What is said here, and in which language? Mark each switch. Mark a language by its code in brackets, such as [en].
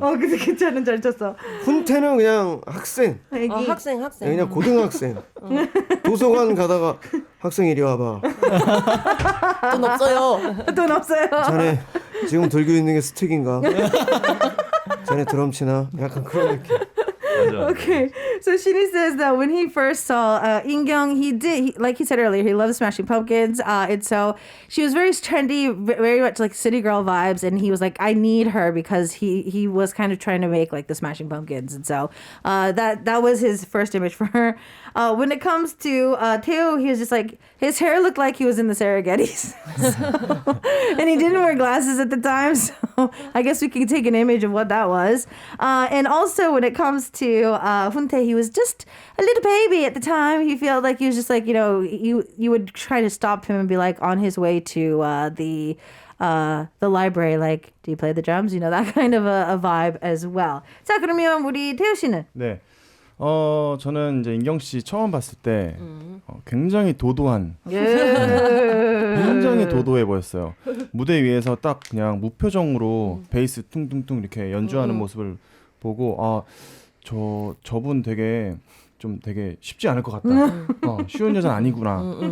[ko] 근데 괜찮은 잘 쳤어. 훈태는 그냥 학생. 학생. 그냥 고등학생. 도서관 가다가 학생 이리 와봐. 돈 없어요. 돈 없어요. 자네 지금 들고 있는 게 스틱인가? 자네 드럼 치나? 약간 그런 느낌. [en] Okay, so Shinhee says that when he first saw In-kyung, like he said earlier, he loves Smashing Pumpkins, and so she was very trendy, very much like city girl vibes, and he was like, I need her because he was kind of trying to make like the Smashing Pumpkins, and so that was his first image for her. When it comes to Teo, he was just like, his hair looked like he was in the Serengeti's, and he didn't wear glasses at the time, so I guess we can take an image of what that was. And also when it comes to Huntae, he was just a little baby at the time. He felt like he was just like, you would try to stop him and be like on his way to the library, like, do you play the drums? That kind of a vibe as well. [ko] 자, 그러면 우리 태우 씨는? 네. 저는 이제 인경 씨 처음 봤을 때 굉장히 도도한, 굉장히 도도해 보였어요. 무대 위에서 딱 그냥 무표정으로 베이스 퉁퉁퉁 이렇게 연주하는 모습을 보고 저분 되게 쉽지 않을 것 같다. 쉬운 여자는 아니구나.